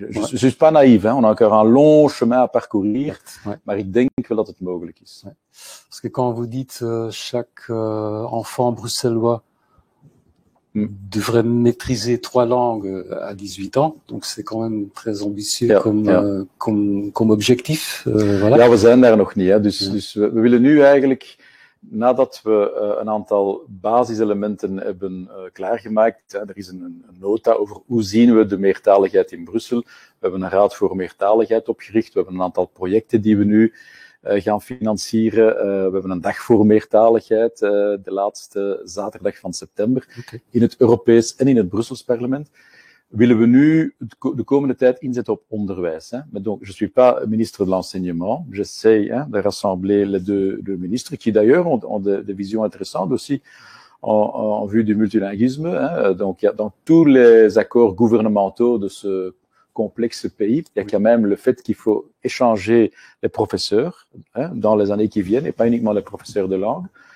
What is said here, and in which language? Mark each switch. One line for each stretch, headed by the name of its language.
French: Je suis pas naïf, on a encore un long chemin à parcourir,
Dutch: maar ik denk wel dat het mogelijk is.
French: Ouais. Parce que quand vous dites chaque enfant bruxellois devrait maîtriser 3 langues à 18 ans, donc c'est quand même très ambitieux comme objectif. Voilà.
Dutch: Ja, we zijn daar nog niet. Dus we willen nu eigenlijk, nadat we een aantal basiselementen hebben klaargemaakt, er is een nota over hoe zien we de meertaligheid in Brussel. We hebben een raad voor meertaligheid opgericht. We hebben een aantal projecten die we nu gaan financieren. We hebben een dag voor meertaligheid, de laatste zaterdag van september, in het Europees en in het Brussels parlement. Willen we nu de komende tijd inzetten op onderwijs.
French: Mais donc, je suis pas ministre de l'enseignement. J'essaie de rassembler les deux ministres, qui d'ailleurs ont des visions intéressantes aussi en vue du multilinguisme. Donc, dans tous les accords gouvernementaux de ce complexe pays, il y a quand même le fait qu'il faut échanger les professeurs dans les années qui viennent, et pas uniquement les professeurs de langue.